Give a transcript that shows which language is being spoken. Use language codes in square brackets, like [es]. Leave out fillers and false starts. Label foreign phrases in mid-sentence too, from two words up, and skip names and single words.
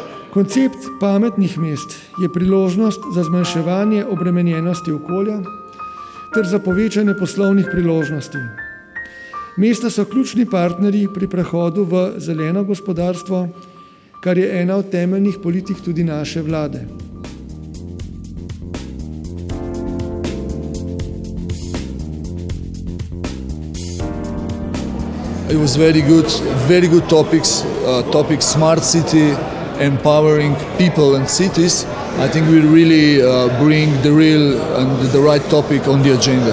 [sl] Koncept pametnih mest je priložnost za zmanjševanje obremenjenosti okolja ter za povečanje poslovnih priložnosti. Mesta so ključni partnerji pri prehodu v zeleno gospodarstvo, kar je ena od temeljnih politik tudi naše vlade. [en] It was very good topics, smart city, empowering people and cities. I think we really bring the real and the right topic on the agenda.